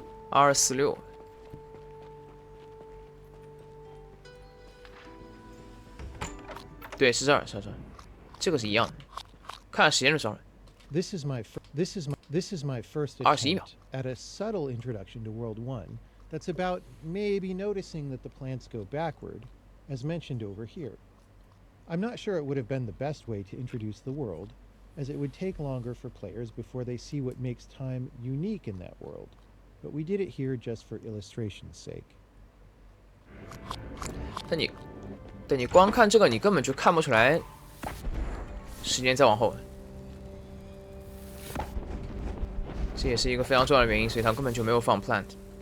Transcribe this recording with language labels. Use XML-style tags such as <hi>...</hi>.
<zh>246，对，是这儿，这个是一样的。看时间就知道了。</zh> <en>This is my first attempt at a subtle introduction to World 1 that's about maybe noticing that the plants go backward, as mentioned over here. I'm not sure it would have been the best way to introduce the world, as it would take longer for players before they see what makes time unique in that world. But we did it here just for illustration's sake.</en> <zh>但你光看这个，你根本就看不出来时间再往后。这也是一个非常重要的原因，所以他根本就没有放 plant。</zh>